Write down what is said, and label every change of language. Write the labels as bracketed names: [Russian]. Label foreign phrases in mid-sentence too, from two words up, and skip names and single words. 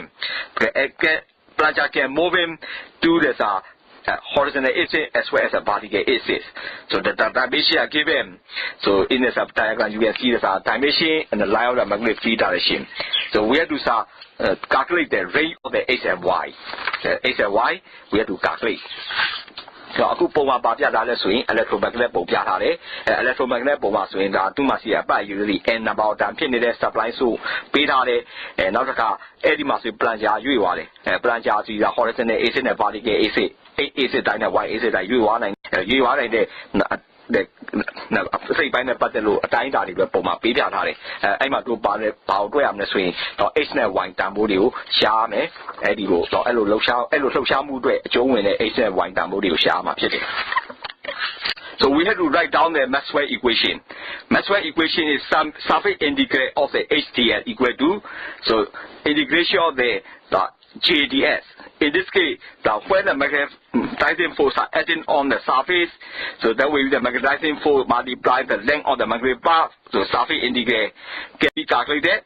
[English] The plunger can move him to the horizontal axis as well as a vertical axis. So the dimension are given. So in this diagram you can see the dimension and the line of the magnetic field direction. So we have to calculate the range of the x and y. The x and y we have to calculate. [Burmese] So အခုပုံမှာပါပြထားလဲဆိုရင် electromagnet ပုံပြထားတယ် electromagnet ပုံမှာဆိုရင်ဒါသူ့မှာရှိတဲ့အပတ် [English] usually n number of time [Burmese] ဖြစ်နေတဲ့ supply ဆိုပေးထားတယ်နောက်တစ်ခါအဲ့ဒီမှာဆို plunger ရွေ့သွားတယ်plunger ဆိုတာ [English] horizontal axis [Burmese] နဲ့ [English] vertical axis axis [Burmese] တိုင်းနဲ့ [English] y axis [Burmese] တိုင်းရွေ့သွားနိုင်တဲ့ စိတ်ပိုင်းနဲ့ပတ်သက်လို့အတိုင်းအတာတွေပဲပုံမှာပေးပြထားတယ်အဲ့မှာတို့ပါတယ်ဘာကိုတွေ့ရမလဲဆိုရင် x နဲ့ y တန်ဖိုးတွေကိုရှားမယ်အဲ့ဒီကိုအဲ့လိုလှုပ်ရှားမှုအတွက်အကျုံးဝင်တဲ့ x နဲ့ y တန်ဖိုးတွေကိုရှားမှာဖြစ်တယ် [English] So we have to write down the Maxwell equation. Maxwell equation is some surface integral of the HDL equal to integration of the JDS. In this case, when the magnetizing force are acting on the surface, so that way the magnetizing force multiply the length of the magnetic path, so surface integral can be calculated.